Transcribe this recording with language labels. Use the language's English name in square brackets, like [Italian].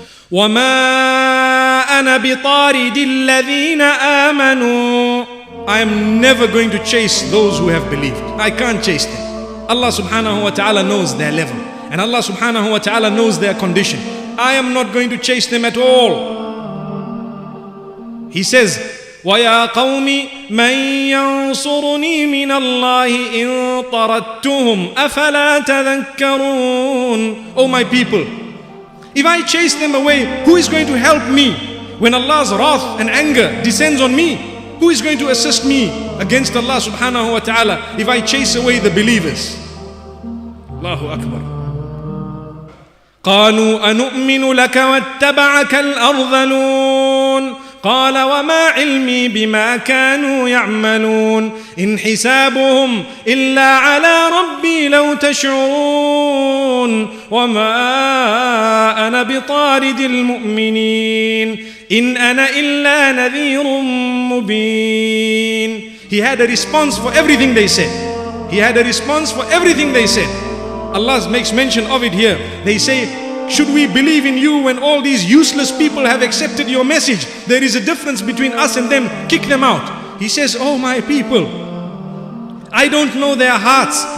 [Arabic] وَمَا أَنَا بِطَارِدِ الَّذِينَ آمَنُوا. [English] I am never going to chase those who have believed. I can't chase them. Allah subhanahu wa ta'ala knows their level. And Allah subhanahu wa ta'ala knows their condition. I am not going to chase them at all. He says, [Arabic] وَيَا قَوْمِ مَنْ يَنْصُرُنِي مِنَ اللَّهِ إِن طَرَدتُّهُمْ أَفَلَا تَذَكَّرُونَ. [English] Oh my people, if I chase them away, who is going to help me? When Allah's wrath and anger descends on me, who is going to assist me against Allah subhanahu wa ta'ala if I chase away the believers? [Arabic] Allahu Akbar. قَالُوا أَنُؤْمِنُ لَكَ وَاتَّبَعَكَ الْأَرْذَلُونَ. قال وما علمي بما كانوا يعملون إن حسابهم إلا على ربي لو تشعرون وما أنا بطارد المؤمنين إن أنا إلا نذير مبين. [English] He had a response for everything they said. He had a response for everything they said. Allah makes mention of it here. They say, should we believe in you when all these useless people have accepted your message? There is a difference between us and them. Kick them out. He says, oh my people, I don't know their hearts.